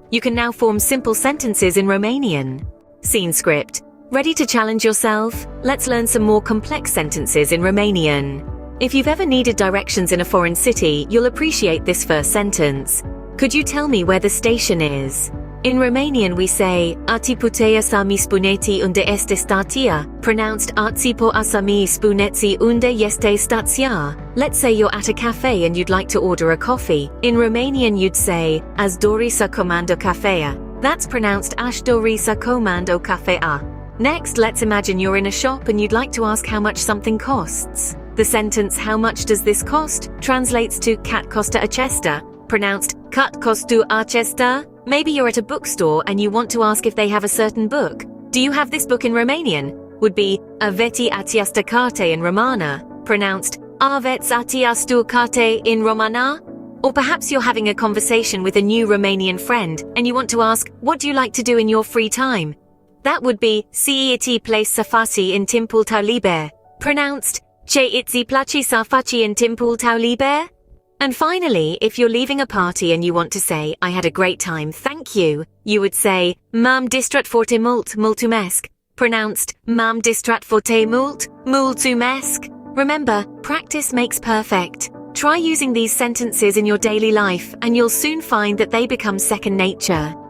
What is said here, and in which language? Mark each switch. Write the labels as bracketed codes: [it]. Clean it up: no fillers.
[en] You can now form simple sentences in Romanian. Scene script. Ready to challenge yourself? Let's learn some more complex sentences in Romanian. If you've ever needed directions in a foreign city, you'll appreciate this first sentence. Could you tell me where the station is? In Romanian we say, [ro] Ati putea să-mi spuneți unde este stația, [en] pronounced [ro] Ați putea să-mi spuneți unde este stația. [en] Let's say you're at a cafe and you'd like to order a coffee. In Romanian you'd say, [ro] Aș dori să comand o cafea. [en] That's pronounced [ro] Aș dori să comand o cafea. [en] Next, let's imagine you're in a shop and you'd like to ask how much something costs. The sentence, how much does this cost, translates to [ro] Cât costă acesta, [en] pronounced Cât costă acesta. Maybe you're at a bookstore and you want to ask if they have a certain book. Do you have this book in Romanian? Would be [ro] Aveți această carte in Romana, [en] pronounced [ro] Aveți această carte in Romana. [en] Or perhaps you're having a conversation with a new Romanian friend and you want to ask, what do you like to do in your free time? That would be [ro] Ce îți place să faci în timpul tău liber, [en] pronounced [ro] Ce îți place să faci în timpul tău liber. [en] And finally, if you're leaving a party and you want to say, I had a great time, thank you, you would say, [ro] M-am distrat foarte mult, mulțumesc, [en] pronounced M-am distrat foarte mult, mulțumesc. Remember, practice makes perfect. Try using these sentences in your daily life and you'll soon find that they become second nature.